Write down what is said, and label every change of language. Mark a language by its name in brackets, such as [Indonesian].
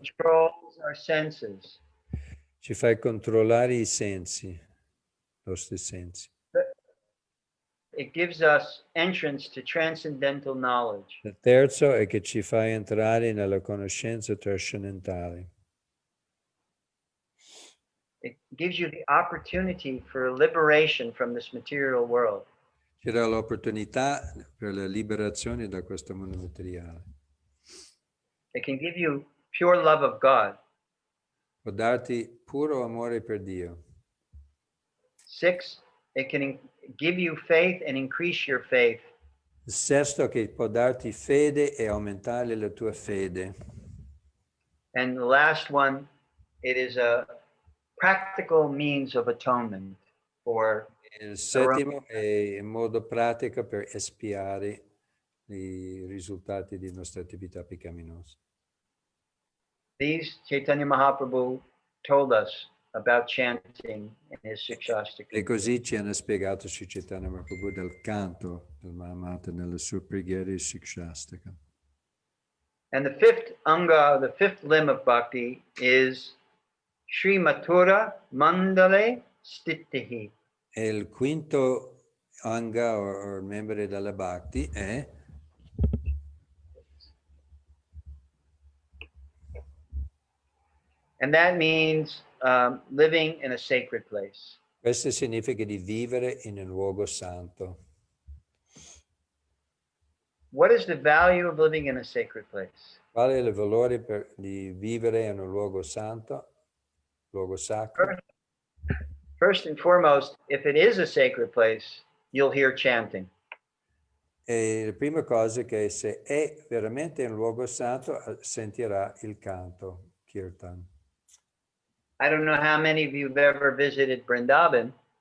[English] it controls our senses. [Italian] ci fai controllare i sensi, i nostri sensi. [English] It gives us entrance to transcendental knowledge. [Italian] Il terzo è che ci fai entrare nella conoscenza trascendentale. [English] It gives you the opportunity for liberation from this material world. [Italian] Ci dà l'opportunità per la liberazione da questo mondo materiale. [English] It can give you pure love of God. [Italian] può darti puro amore per Dio. [English] 6, it can give you faith and increase your faith. [Italian] Il sesto, che può darti fede e aumentare la tua fede. [English] And the last one, it is a practical means of atonement for [Italian] Il settimo è in modo pratico per espiare i risultati di nostre attività peccaminosche. [English] these. Chaitanya Mahaprabhu told us about chanting in his [Italian] E [English] Shikshashtaki. [Italian] così ci hanno spiegato Sri Chaitanya Mahaprabhu del canto del Mahamata nelle sue preghiere Shikshastaka. [English] And the fifth anga, the fifth limb of bhakti is Sri Mathura Mandale Stitihi. [Italian] E il quinto anga o membro della Bhakti è [English] And that means living in a sacred place. [Italian] questo significa di vivere in un luogo santo. [English] What is the value of living in a sacred place? [Italian] Qual è il valore di vivere in un luogo santo, luogo sacro? [English] First and foremost, if it is a sacred place, you'll hear chanting. [Italian] E la prima cosa è che se è veramente un luogo santo, sentirà il canto, kirtan. [English] I don't know how many of you have ever visited Vrindavan.